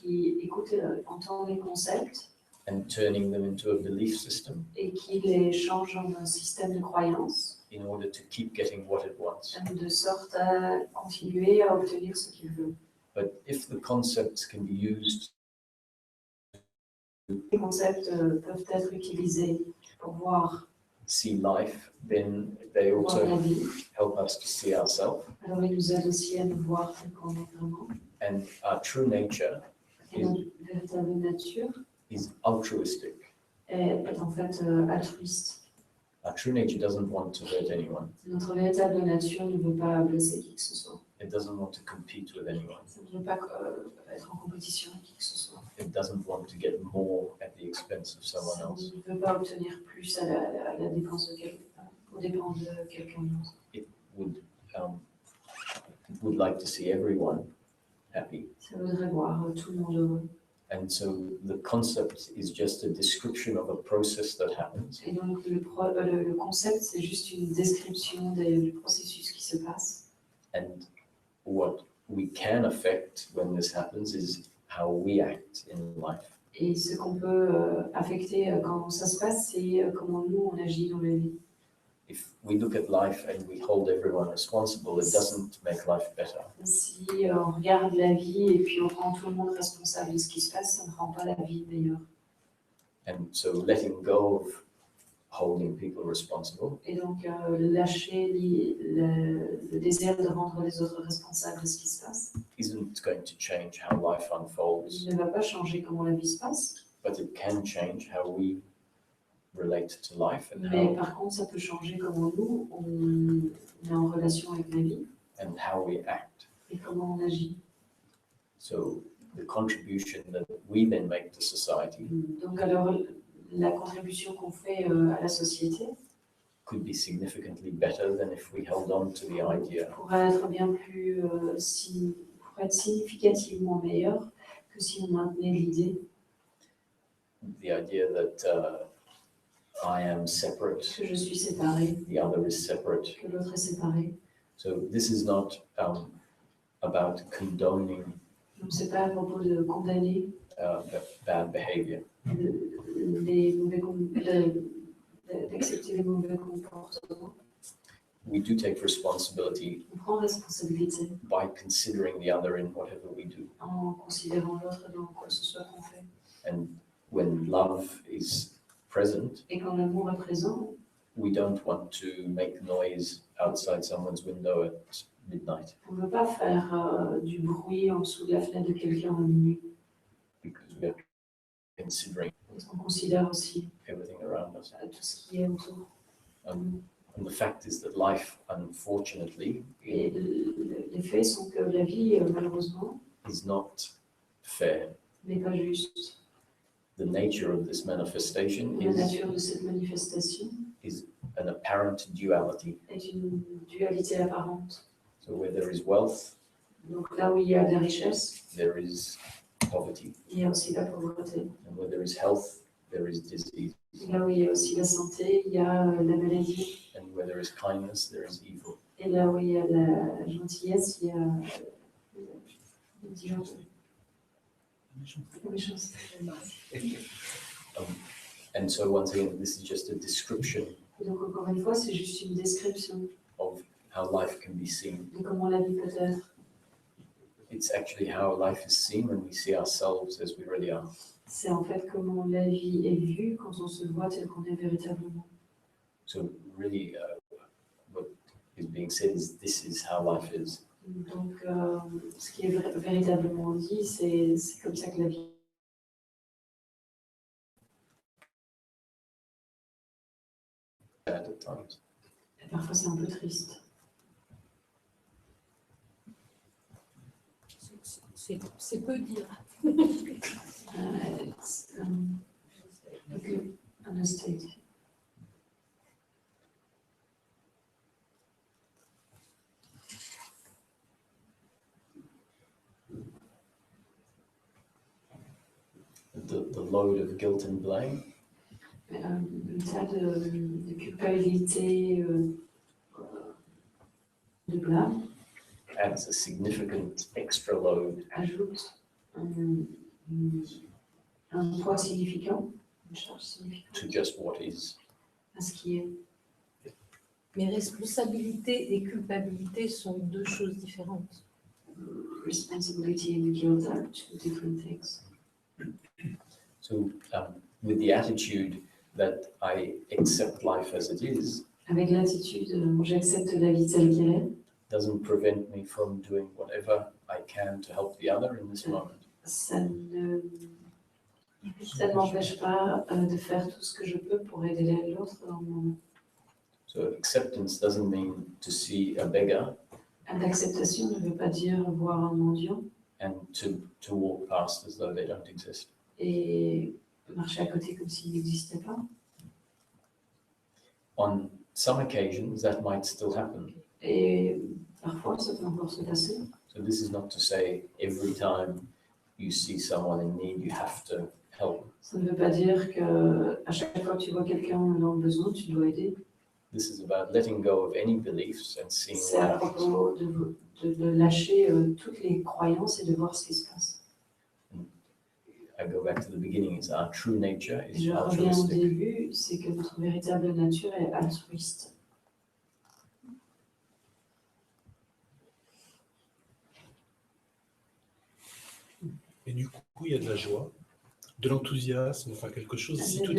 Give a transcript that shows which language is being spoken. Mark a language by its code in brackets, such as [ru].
[fr] qui écoute, entend les concepts [en] and turning them into a belief system [fr] et qui les change en un système de croyance, [en] in order to keep getting what it wants. [fr] de sorte à continuer à obtenir ce qu'il veut. [en] But if the concepts can be used [fr] Les concepts peuvent être utilisés pour voir [en] see life, then they [fr] la [en] also [fr] vie. [en] help us to see ourselves. [fr] Alors, il nous aide aussi à nous voir tel qu'on est vraiment. [en] And our true nature [fr] Et notre véritable nature [en] is altruistic. [fr] est en fait altruiste. [en] Our true nature doesn't want to hurt anyone. [fr] Notre véritable nature ne veut pas blesser qui que ce soit. [en] It doesn't want to compete with anyone. [fr] Ça ne veut pas être en compétition avec qui que ce soit. [en] It doesn't want to get more at the expense of someone [fr] Ça [en] else. [fr] ne veut pas obtenir plus à la dépense de quelqu'un, aux dépens de quelqu'un d'autre. [en] It would like to see everyone happy. [fr] Ça voudrait voir tout le monde heureux. [en] And so the concept is just a description of a process that happens. [fr] Et donc, le concept, c'est juste une description du processus qui se passe. [en] And what we can affect when this happens is how we act in life. [fr] Et ce qu'on peut affecter quand ça se passe, c'est comment nous, on agit dans la vie. [en] If we look at life and we hold everyone responsible, it doesn't make life better. [fr] Si on regarde la vie et puis on rend tout le monde responsable de ce qui se passe, ça ne rend pas la vie meilleure. [en] And so letting go of holding people responsible [fr] Et donc, lâcher le désir de rendre les autres responsables de ce qui se passe, [en] isn't going to change how life unfolds, [fr] il ne va pas changer comment la vie se passe, [en] but it can change how we relate to life [fr] mais par contre, ça peut changer comment nous, on est en relation avec la vie [en] and how we act. [fr] et comment on agit. [en] So the contribution that we then make to society [fr] Donc, alors, la contribution qu'on fait à la société [en] could be significantly better than if we held on to the idea [fr] pourrait être bien plus, pourrait être significativement meilleure que si on maintenait l'idée [en] that I am separate, [fr] que je suis séparée, [en] the other is separate. [fr] que l'autre est séparé. [en] So this is not about condoning [fr] Donc, c'est pas à propos de condamner [en] bad behavior. [fr] D'accepter les mauvais comportements. [en] We do take responsibility [fr] On prend responsabilité [en] by considering the other in whatever we do. [fr] en considérant l'autre dans quoi que ce soit qu'on fait. [en] And when love is present, [fr] Et quand l'amour est présent, [en] we don't want to make noise outside someone's window at midnight [fr] on ne veut pas faire du bruit en dessous de la fenêtre de quelqu'un en minuit. [en] because we are considering [fr] Parce qu'on considère aussi [en] everything around us. [fr] tout ce qui est autour. [en] And the fact is that life, unfortunately, [fr] Et les faits sont que la vie, malheureusement, [en] is not fair. [fr] n'est pas juste. [en] The nature of this manifestation [fr] La [en] is [fr] nature de cette manifestation [en] an apparent duality. [fr] est une dualité apparente. [en] So where there is wealth, [fr] Donc là où il y a de la richesse, [en] there is poverty. [fr] il y a aussi la pauvreté. [en] And where there is health, there is disease. [fr] Là où il y a aussi la santé, il y a la maladie. [en] And where there is kindness, there is evil. [fr] Et là où il y a la gentillesse, il y a la méchanceté. [en] And so once again, this is just a description [fr] Et donc encore une fois, c'est juste une description [en] of how life can be seen. [fr] de comment la vie peut être. [en] It's actually how life is seen when we see ourselves as we really are. [fr] C'est en fait comment la vie est vue quand on se voit tel qu'on est véritablement. [en] So really, what is being said is this is how life is. [fr] Donc, ce qui est véritablement dit, c'est comme ça que la vie [en] At times. [fr] est. Parfois, c'est un peu triste. C'est peu dire. [en] It's a good understatement. The load of guilt and blame [fr] Le tas de culpabilité, de blâme, [en] adds a significant extra load [fr] ajoute un poids significant, une charge significante [en] to just what is. [fr] à ce qui est. Mais responsabilité et culpabilité sont deux choses différentes. [en] Responsibility and guilt are two different things. So with the attitude that I accept life as it is, [fr] Avec l'attitude, j'accepte la vie telle qu'elle est, [en] doesn't prevent me from doing whatever I can to help the other in this moment. [fr] ça ne m'empêche pas de faire tout ce que je peux pour aider l'autre dans le moment. [en] So acceptance doesn't mean to see a beggar [fr] L'acceptation ne veut pas dire voir un mendiant [en] and to walk past as though they don't exist. [fr] et marcher à côté comme s'il n'existait pas. [en] On some occasions, that might still happen. [fr] Et parfois, ça peut encore se passer. [en] So this is not to say every time you see someone in need, you have to help. [fr] Ça ne veut pas dire qu'à chaque fois que tu vois quelqu'un dans le besoin, tu dois aider. [en] This is about letting go of any beliefs and seeing [fr] C'est [en] what [fr] à [en] happens. [fr] propos de lâcher toutes les croyances et de voir ce qui se passe. [en] I go back to the beginning, it's our true nature [fr] Et [en] is [fr] je reviens au [en] altruistic. [fr] début, c'est que notre véritable nature est altruiste. Et du coup, il y a de la joie, de l'enthousiasme, enfin quelque chose. Si [en] And [fr] tout [en] then